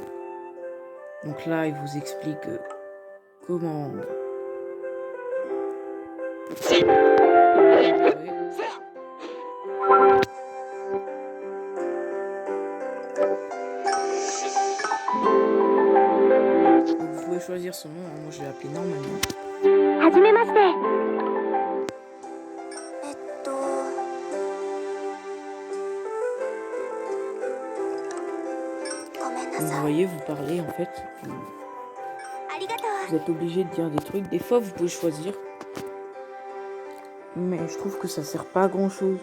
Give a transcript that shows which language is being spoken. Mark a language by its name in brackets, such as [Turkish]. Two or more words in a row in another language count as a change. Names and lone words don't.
[French] Donc là, il vous explique comment jouer. Donc vous pouvez choisir son nom, hein. Moi je l'ai appelé normalement. [Japanese] はじめまして。 [French] Donc vous voyez, vous parlez en fait. Vous êtes obligé de dire des trucs. Des fois vous pouvez choisir. Mais je trouve que ça sert pas à grand chose.